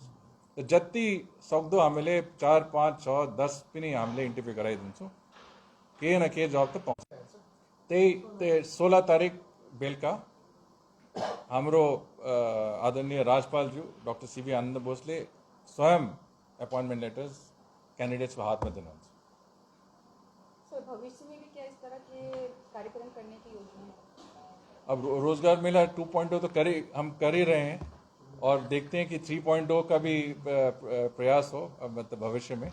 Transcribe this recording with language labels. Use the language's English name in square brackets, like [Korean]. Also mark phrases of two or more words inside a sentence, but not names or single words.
[Nepali] त जति सक्दो हामीले 4, 5, 6, 10 पनि हामीले इन्टरभ्यू गराइदिन्छौँ, केही न केही जब त पाउँछ। त्यही 16 तारिक बेलुका हाम्रो आदरणीय राज्यपालज्यू डाक्टर सीबी आनन्द बोसले स्वयं [English] appointment letters candidates [Hindi] को हाथ में देना। सर भविष्य में भी क्या इस तरह के कार्यक्रम करने की योजना है? अब रोजगार मेला 2.0 तो हम कर ही रहे हैं और देखते हैं कि 3.0 का भी प्रयास हो मतलब भविष्य में।